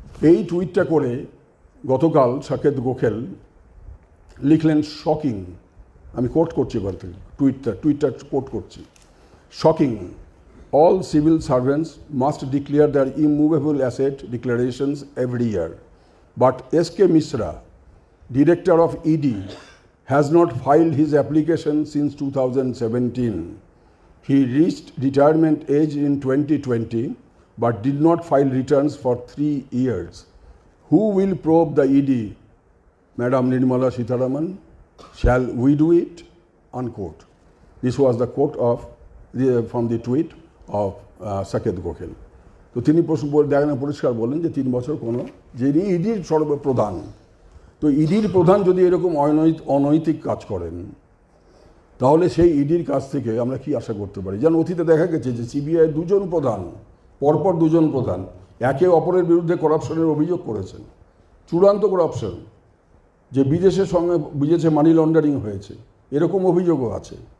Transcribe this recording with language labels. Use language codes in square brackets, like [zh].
[bn] এই টুইটটা করে গতকাল সাকেত গোখেল লিখলেন শকিং, আমি কোট করছি এবার থেকে টুইটটা কোট করছি, shocking, [en] all civil servants must declare their immovable asset declarations every year, but S.K. Mishra, director of ED, has not filed his application since 2017. He reached retirement age in 2020 but did not file returns for 3 years. Who will probe the ED? Madam Nirmala Sitharaman? Shall we do it? Unquote. This was the quote from the tweet of Saket Gokhale. [bn] তো তিনি দেখেন পরিষ্কার বললেন যে 3 বছর কোনো, যিনি ইডির সর্বপ্রধান, তো ইডির প্রধান যদি এরকম অনৈতিক কাজ করেন তাহলে সেই ইডির কাছ থেকে আমরা কি আশা করতে পারি? যেন অতীতে দেখা গেছে যে সিবিআই দুজন প্রধান, পরপর দুজন প্রধান একে অপরের বিরুদ্ধে করাপশনের অভিযোগ করেছেন, চূড়ান্ত করাপশন, যে বিদেশে মানি লন্ডারিং হয়েছে, এরকম অভিযোগও আছে।